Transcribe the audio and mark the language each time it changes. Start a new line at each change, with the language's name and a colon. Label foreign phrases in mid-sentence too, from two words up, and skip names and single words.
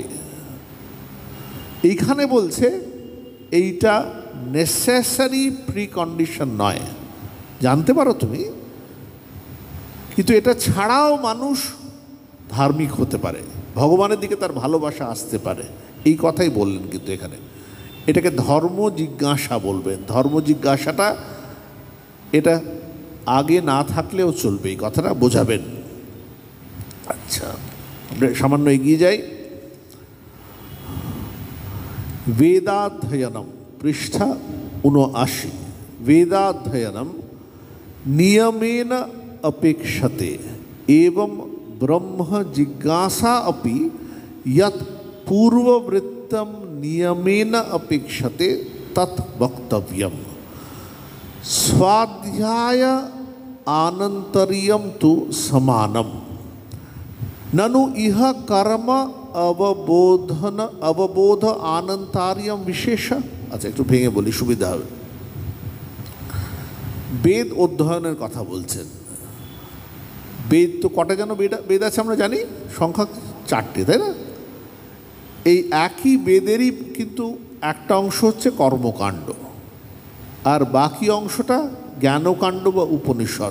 Bangla: এইখানে বলছে এইটা
English: necessary precondition
Bangla: নয়, জানতে পারো তুমি, কিন্তু এটা ছাড়াও মানুষ ধার্মিক হতে পারে, ভগবানের দিকে তার ভালোবাসা আসতে পারে, এই কথাই বললেন। কিন্তু এখানে এটাকে ধর্ম জিজ্ঞাসা বলবেন। ধর্ম জিজ্ঞাসাটা এটা আগে না থাকলেও চলবে, এই কথাটা বোঝাবেন। আচ্ছা, আমরা সামান্য এগিয়ে যাই।
Sanskrit: वेदाध्ययनम पृष्ठ 79। वेदाध्ययनम नियमेन अपेक्षते एवं ब्रह्म जिज्ञासा अपि यत् पूर्ववृत्तम नियमेन अपेक्षते तत् वक्तव्यम। स्वाध्याय आनंतर्यम तु समानम ननु इह कर्म अवबोध आनंतार्यम विशेष।
Bangla: अच्छा, একটু ভেঙে বলি, সুবিধা হবে। বেদ অধ্যয়নের কথা বলছেন। বেদ তো কটা যেন বেদ আছে আমরা জানি, সংখ্যা 4টে, তাই না? এই একই বেদেরই কিন্তু একটা অংশ হচ্ছে কর্মকাণ্ড, আর বাকি অংশটা জ্ঞানকাণ্ড বা উপনিষদ।